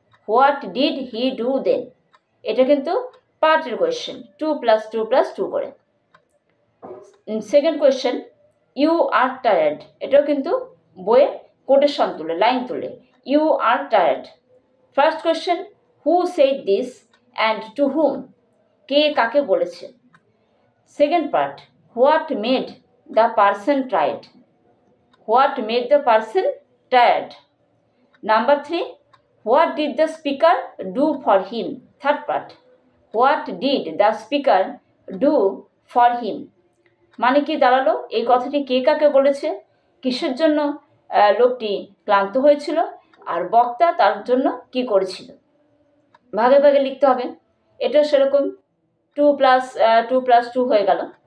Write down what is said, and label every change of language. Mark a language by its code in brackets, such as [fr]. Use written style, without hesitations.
[en] What did he do then. [bn] এটা কিন্তু পার্টের কোয়েশ্চেন, 2+2+2 করে। [en] Second question, you are tired. [bn] এটাও কিন্তু বইয়ে কোটেশন তুলে লাইন তুলে, [en] You are tired. First question, who said this and to whom. [bn] কে কাকে বলেছে। [en] Second part, what made the person tired? What made the person tired? Number 3, what did the speaker do for him? Third part, what did the speaker do for him? [bn] মানে কি দাঁড়ালো, এই কথাটি কে কাকে বলেছে, কিসের জন্য লোকটি ক্লান্ত হয়েছিল, আর বক্তা তার জন্য কি করেছিল। ভাগে ভাগে লিখতে হবে। এটা সেরকম 2+2 হয়ে গেল।